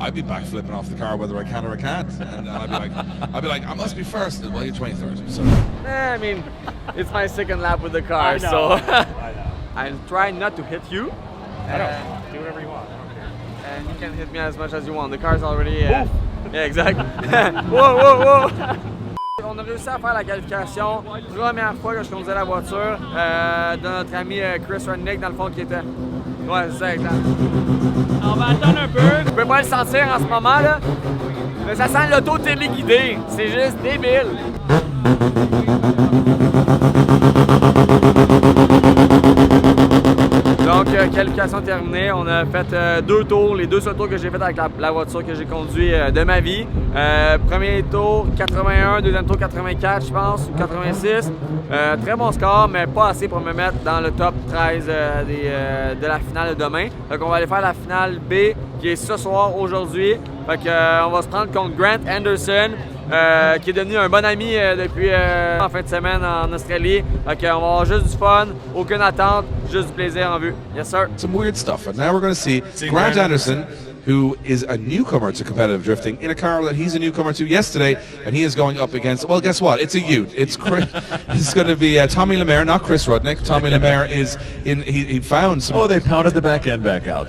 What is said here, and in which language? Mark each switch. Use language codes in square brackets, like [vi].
[en] I'd be backflipping off the car whether I can or I can't. And I'd be like, I must be first. Well, you're 23rd. So. I mean, it's my second lap with the car, so I'm trying not to hit you. Do whatever you want. I don't care. And you can hit me as much as you want. The car's already... yeah, exactly. Whoa. [fr] On a réussi à faire la qualification. Première fois que je conduisais la voiture de notre ami Chris Rudnick, dans le fond, qui était... Ouais, c'est ça, exact. On va attendre un peu. Je peux pas le sentir en ce moment, là. Mais ça sent l'auto téléguidé. C'est juste débile. Donc, qualification terminée. On a fait 2 tours, les 2 seuls tours que j'ai fait avec la voiture que j'ai conduit de ma vie. Premier tour 81, deuxième tour 84, je pense, ou 86. Très bon score, mais pas assez pour me mettre dans le top 13 de la finale de demain. Donc, on va aller faire la finale B qui est ce soir, aujourd'hui. Fait que, on va se prendre contre Grant Anderson. Qui est devenu un bon ami depuis en fin de semaine en Australie. Donc, on va avoir juste du fun, aucune attente, juste du plaisir en vue. [en] Yes, sir. Some weird stuff. And now we're going to see Grant Anderson, who is a newcomer to competitive drifting, in a car that he's a newcomer to yesterday, and he is going up against, well, guess what? It's a Ute. It's going to be Tommy Lemaire, not Chris Rudnick. Tommy Lemaire is in, he found some... Oh, they pounded the back end back out.